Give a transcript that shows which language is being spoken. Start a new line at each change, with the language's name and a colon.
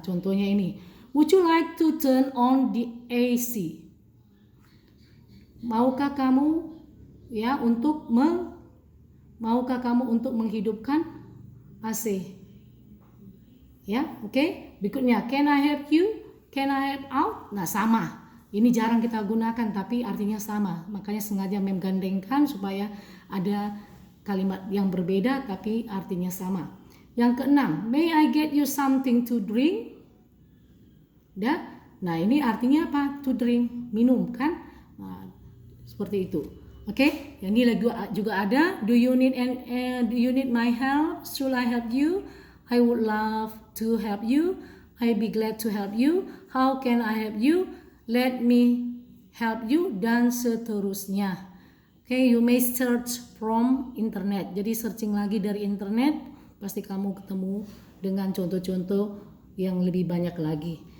English: Contohnya ini, would you like to turn on the AC?
Indonesian: Maukah kamu untuk menghidupkan AC? Ya, oke. Berikutnya,
English: can I help you? Can I help out?
Indonesian: Nah, sama. Ini jarang kita gunakan tapi artinya sama. Makanya sengaja menggandengkan supaya ada kalimat yang berbeda tapi artinya sama. Yang keenam,
English: may I get you something to drink?
Indonesian: Nah, ini artinya apa?
English: To drink,
Indonesian: minum kan? Nah, seperti itu. Oke, yang ini juga ada.
English: Do you need my help? Should I help you? I would love to help you. I'd be glad to help you. How can I help you? Let me help you,
Indonesian: dan seterusnya.
English: Oke, you may search from internet.
Indonesian: Jadi searching lagi dari internet, pasti kamu ketemu dengan contoh-contoh yang lebih banyak lagi.